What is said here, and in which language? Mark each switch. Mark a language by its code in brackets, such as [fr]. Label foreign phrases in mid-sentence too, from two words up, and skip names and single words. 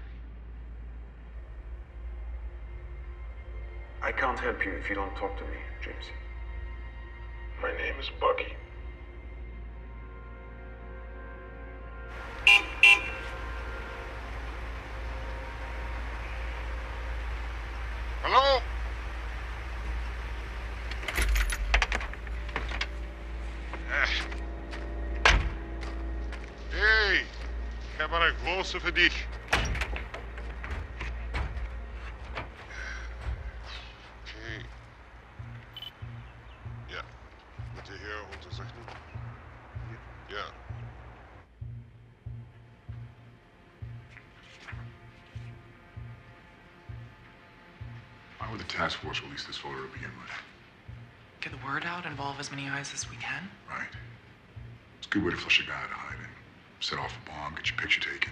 [en] I can't help you if you don't talk to me, James. My name is Bucky. Hello? [nl] Hey, ik heb een grote voor dich. [en] Okay. [de] Ja. Bitte hier unterzeichnen. Ja. [en] Why would the task force release this photo to begin with? Get the word out, involve as many eyes as we can. Right. It's a good way to flush a guy out of hiding. Set off a bomb, get your picture taken.